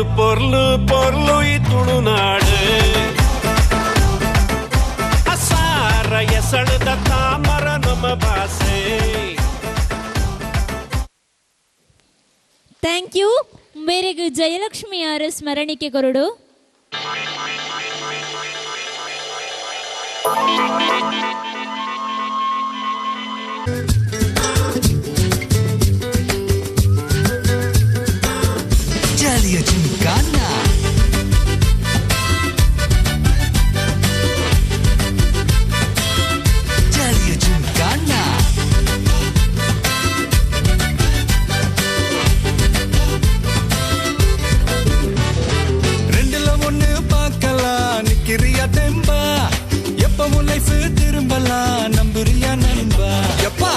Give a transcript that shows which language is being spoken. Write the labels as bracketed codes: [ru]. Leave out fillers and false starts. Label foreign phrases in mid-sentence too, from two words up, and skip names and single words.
[tcy] ಪೊರ್ಲು ಪೊರ್ಲು ಈ ತುಳುನಾಡು ಅಸಾರ ಎಸಳದ ತಾಮರ ನಮ್ಮ ಭಾಷೆ. [en] thank you. [tcy] ಮೇರೆಗೆ ಜಯಲಕ್ಷ್ಮಿ ಅವರ ಸ್ಮರಣಿಕೆ ಕೊರಡು. [hi] चलिए झुमकाना चलिए झुमकाना [ta] ரெண்டுல ஒண்ணு பார்க்கலாம் நிக்கிறியா தெம்பா எப்பவும் லைஃப் திரும்பலாம் நம்புறியா நண்பா எப்பா